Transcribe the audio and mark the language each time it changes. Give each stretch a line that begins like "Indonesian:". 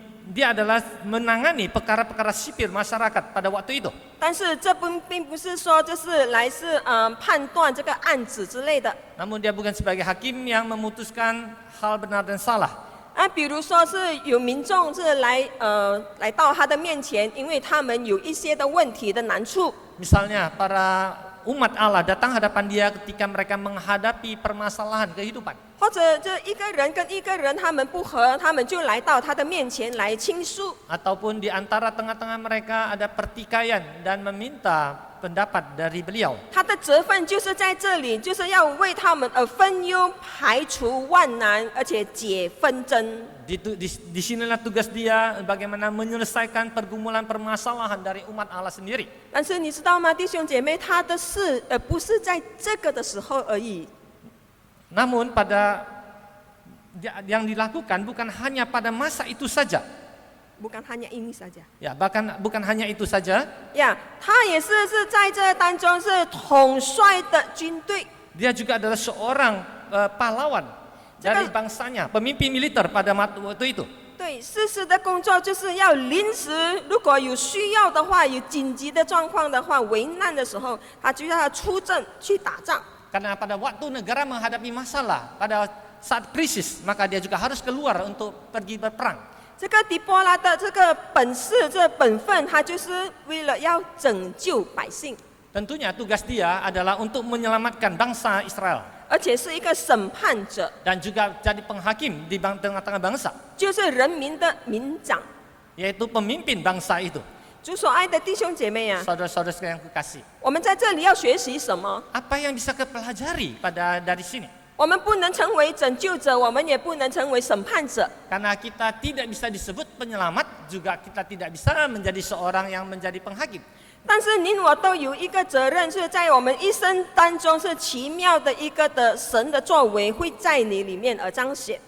Indonesian: Dia adalah menangani perkara-perkara sipil masyarakat pada waktu itu.
Chinese: 但是这并不是说就是来是判断这个案子之类的。
Indonesian: Namun dia bukan sebagai hakim yang memutuskan hal benar dan salah.
Chinese: 比如说是有民众是来到他的面前，因为他们有一些的问题的难处。
Indonesian: Misalnya para umat Allah datang hadapan dia ketika mereka menghadapi permasalahan kehidupan.
Chinese: 或者这一个人跟一个人他们不和，他们就来到他的面前来倾诉。
Indonesian: Ataupun di antara tengah-tengah mereka ada pertikaian dan meminta pendapat dari beliau.
Chinese: 他的责分就是在这里，就是要为他们而分忧，排除万难，而且解纷争。
Indonesian: Di sinilah tugas dia bagaimana menyelesaikan pergumulan permasalahan dari umat Allah sendiri.
Chinese: 但是你知道吗，弟兄姐妹，他的事不是在这个的时候而已。
Indonesian: Namun yang dilakukan bukan hanya pada masa itu saja. bukan hanya ini saja. Ya, bahkan bukan hanya itu saja.
Chinese: 呀，他也是在这当中是统帅的军队。
Indonesian: Dia juga adalah seorang pahlawan dari bangsanya, pemimpin militer pada waktu itu.
Chinese: 对，士师的工作就是要临时，如果有需要的话，有紧急的状况的话，危难的时候，他就要出阵去打仗。
Indonesian: Karena pada waktu negara menghadapi masalah, pada saat krisis, maka dia juga harus keluar untuk pergi berperang.
Chinese: 这个底波拉的这个本事、这本分，他就是为了要拯救百姓，
Indonesian: Tentunya tugas dia adalah untuk menyelamatkan bangsa Israel
Chinese: 而且是一个审判者，
Indonesian: dan juga jadi penghakim di tengah-tengah bangsa,
Chinese: 就是人民的民长。
Indonesian: yaitu pemimpin bangsa itu.
Chinese: 主所爱的弟兄姐妹啊，
Indonesian: Saudara-saudara sekalian yang kekasih,
Chinese: 我们在这里要学习什么？
Indonesian: apa yang bisa kita pelajari dari sini?
Chinese: 我们不能成为拯救者，我们也不能成为审判者。
Indonesian: Karena kita tidak bisa disebut penyelamat, juga kita tidak bisa menjadi seorang yang menjadi penghakim.
Chinese: 但是您我都有一个责任，是在我们一生当中是奇妙的一个的神的作为会在你里面而彰显。